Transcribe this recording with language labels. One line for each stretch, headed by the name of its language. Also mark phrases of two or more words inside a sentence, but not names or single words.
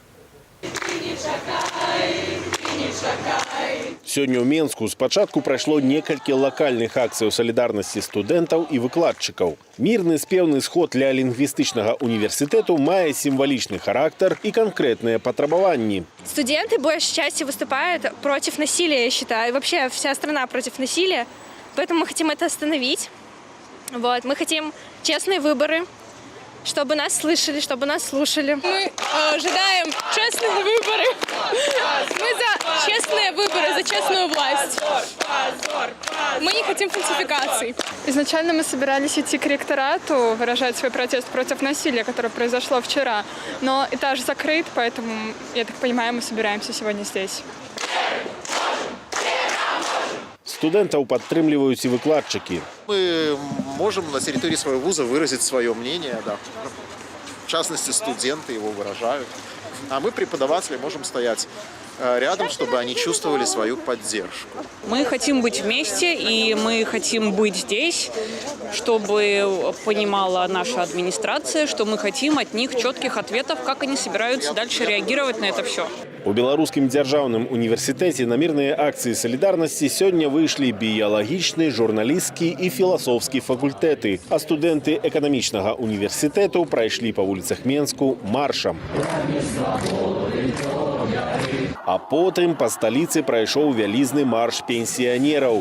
Belarusian: Сёння ў Менску спачатку прайшло некалькі лакальных акцый салідарнасці студэнтаў і выкладчыкаў. Мірны спеўны сход для лінгвістычнага універсітэту мае сімвалічны характар і конкретныя патрабаванні.
Russian: Студенты большей частью выступают против насилия, я считаю. И вообще вся страна против насилия. Поэтому мы хотим это остановить. Мы хотим честные выборы, чтобы нас слышали, чтобы нас слушали. Мы ожидаем честные выборы. Мы за честные выборы, за честную власть. Мы не хотим фальсификаций. Изначально мы собирались идти к ректорату, выражать свой протест против насилия, которое произошло вчера. Но этаж закрыт, поэтому, я так понимаю, мы собираемся сегодня здесь.
Belarusian: Студэнтаў падтрымліваюць і выкладчыкі.
Russian: Мы можем на территории своего вуза выразить свое мнение, да. В частности, студенты его выражают. А мы, преподаватели, можем стоять рядом, чтобы они чувствовали свою поддержку. Мы хотим быть вместе, и мы хотим быть здесь, чтобы понимала наша администрация, что мы хотим от них четких ответов, как они собираются дальше реагировать на это все.
Belarusian: У Беларускім дзяржаўным універсітэце на мірныя акцыі салідарнасці сёння выйшлі біялагічны, журналісцкі і філасофскі факультэты, а студэнты эканамічнага універсітэту прайшлі па вуліцах Менску маршам. А потым па сталіцы прайшоў вялізны марш пенсіянераў.